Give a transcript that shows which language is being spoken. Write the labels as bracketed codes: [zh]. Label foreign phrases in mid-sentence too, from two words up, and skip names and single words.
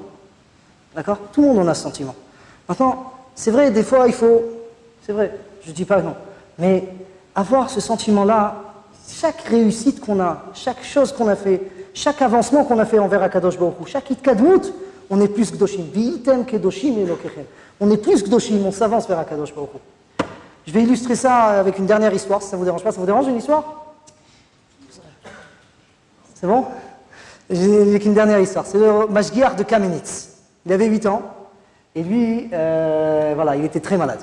[fr] D'accord? Tout le monde en a ce sentiment. Maintenant, c'est vrai, des fois, il faut... C'est vrai, je ne dis pas non. Mais avoir ce sentiment-là, chaque réussite qu'on a, chaque chose qu'on a fait, chaque avancement qu'on a fait envers [he] הקדוש ברוך הוא, [fr] chaque itkadmut, on est plus Gdoshim. [he] והייתם קדושים אלוקיכם. [fr] On est plus Gdoshim, on s'avance vers [he] הקדוש ברוך הוא. [fr] Je vais illustrer ça avec une dernière histoire, si ça ne vous dérange pas. Ça vous dérange une histoire? C'est bon? Avec une dernière histoire. C'est le Mashgiach de Kamenitz. Il avait 8 ans, et lui, voilà, il était très malade.